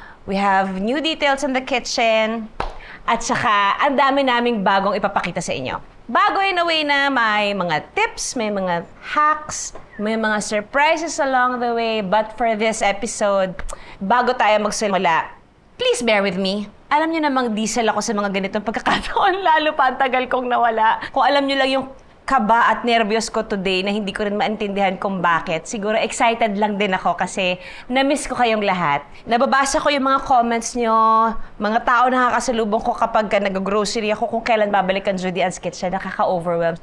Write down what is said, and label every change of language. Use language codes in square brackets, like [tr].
[en] We have new details in the kitchen. [tl] At saka, ang dami naming bagong ipapakita sa inyo. Bago [en] in a way [tl] na may mga tips, may mga hacks, may mga surprises [en] along the way. But for this episode, [tl] bago tayo magsimula, [en] please bear with me. [tl] Alam niyo namang diesel ako sa mga ganitong pagkakataon, lalo pa ang tagal kong nawala. Kung alam niyo lang yung kaba at nervyos ko today na hindi ko rin maintindihan kung bakit. Siguro excited lang din ako kasi na-miss ko kayong lahat. Nababasa ko yung mga comments nyo, mga tao na nakakasalubong ko kapag nag-grocery ako kung kailan babalik ang Judy Ann's Kitchen, nakaka-overwhelm.